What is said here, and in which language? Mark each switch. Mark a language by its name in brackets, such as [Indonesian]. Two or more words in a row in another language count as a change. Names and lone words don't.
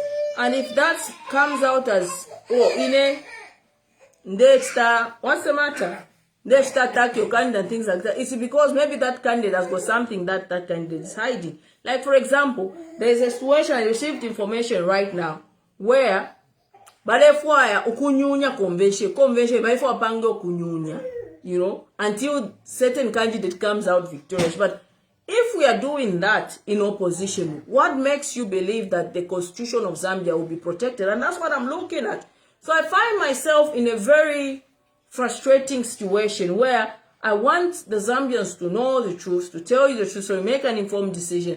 [English] And if that comes out as, what's the matter? They start attack your candidate and things like that. It's because maybe that candidate has got something that candidate is hiding. Like, for example, there's a situation, I received information right now where [Bemba] balefwaya ukunyunya convention balefwa pange ukunyunya, [English] you know, until certain candidate comes out victorious. But if we are doing that in opposition, what makes you believe that the constitution of Zambia will be protected? And that's what I'm looking at. So I find myself in a very frustrating situation where I want the Zambians to know the truth, to tell you the truth, so you make an informed decision.